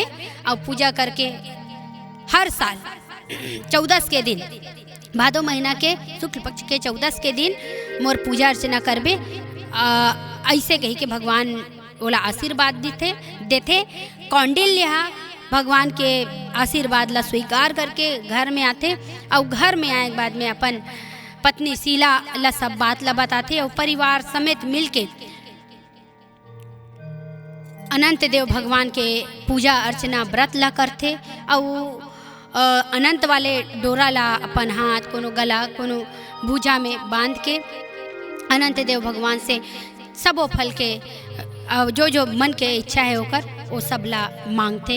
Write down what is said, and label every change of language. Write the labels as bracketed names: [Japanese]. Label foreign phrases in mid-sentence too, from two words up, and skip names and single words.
[Chhattisgarhi] और पूजा करके हर साल 14 के दिन, भादो महीना के शुक्ल पक्ष के 14 के दिन मोर पूजा अर्चना करबे। ऐसे कही के भगवान ओला आशीर्वाद देथे। कौंडिल्य ह भगवान के आशीर्वाद ला स्वीकार करके घर में आते और घर में आए के बाद में अपन पत्नी शीला ला सब बात ला बताते और परिवार समेत मिलके अनंत देव भगवान के पूजा अर्चना व्रत ला करते और अनंत वाले डोरा ला अपन हाथ कोनो गला कोनो भुजा में बांध के अनंत देव भगवान से सबो फल के जो मन के इच्छा है होकर वो सब ला मांगते।